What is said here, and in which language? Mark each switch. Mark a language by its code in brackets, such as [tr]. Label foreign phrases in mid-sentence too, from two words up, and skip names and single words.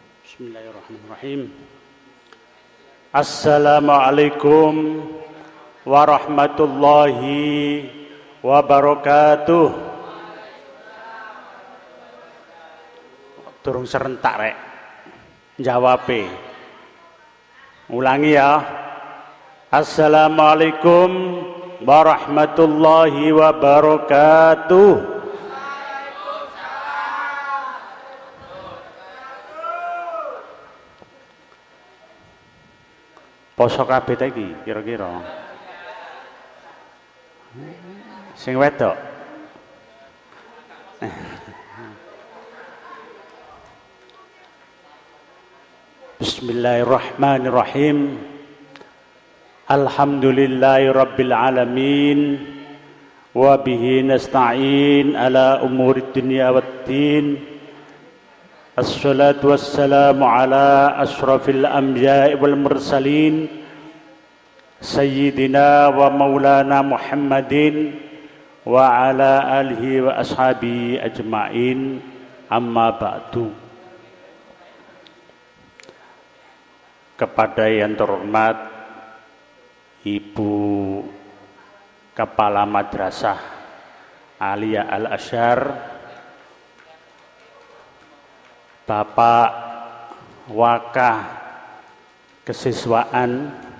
[ar] بسم الله الرحمن الرحيم. السلام عليكم ورحمة الله وبركاته. [jv] Durung serentak rek jawabe. Ulangi ya. [ar] السلام عليكم ورحمة الله وبركاته. [jv] Poso kabeh ta iki kira-kira. Sing wedok. [ar] بسم الله الرحمن الرحيم. الحمد لله رب العالمين. وبه نستعين على أمور الدنيا والدين. الصلاة والسلام على أشرف الأنبياء والمرسلين سيدنا ومولانا محمد وعلى آله وأصحابه أجمعين، أما بعد. [id] Kepada yang terhormat Ibu Kepala Madrasah Aliyah Al-Azhar, Bapak Wakah Kesiswaan,